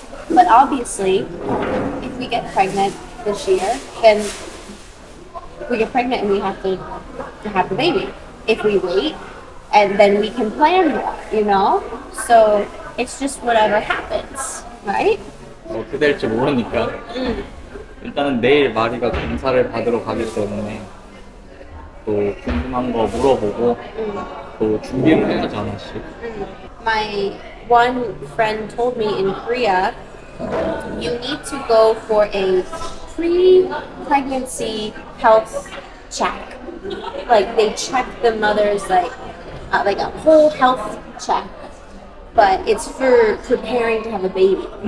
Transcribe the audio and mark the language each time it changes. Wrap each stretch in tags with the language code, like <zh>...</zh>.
<en>But obviously, if we get pregnant this year, then we get pregnant and we have to have the baby. If we wait, and then we can plan more, you know? So it's just whatever happens, right?</en> <ko>어떻게 될지 모르니까 일단은 내일 마리가 검사를 받으러 가기 때문에 또 궁금한 거 물어보고 또 준비를 해야지 하나씩.</ko> <en>My one friend told me in Korea, you need to go for a pre-pregnancy health check. Like they check the mother's like a whole health check, but it's for preparing to have a baby.</en>